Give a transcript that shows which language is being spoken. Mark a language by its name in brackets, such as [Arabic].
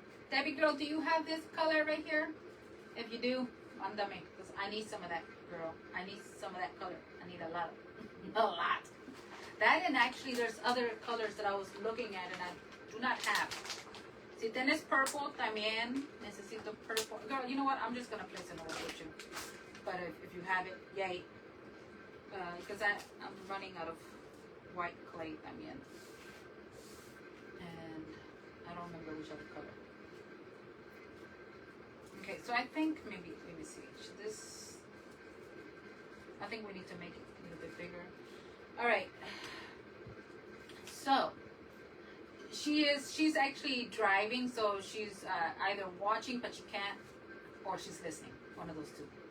[English] Debbie girl, do you have this color right here? If you do, [Spanish] mándame. [English] Because I need some of that, girl. I need some of that color. I need a lot. A lot. That, and actually there's other colors that I was looking at and I do not have. [Spanish] Si tienes purple, también necesito purple. [English] Girl, you know what? I'm just going to place an order with you. But if you have it, yay. Because I'm running out of white clay [Spanish] también. [English] And I don't remember which other color. Okay, so I think maybe, let me see. Should this, I think we need to make it a little bit bigger. All right. So, she's actually driving, so she's either watching, but she can't, or she's listening. One of those two.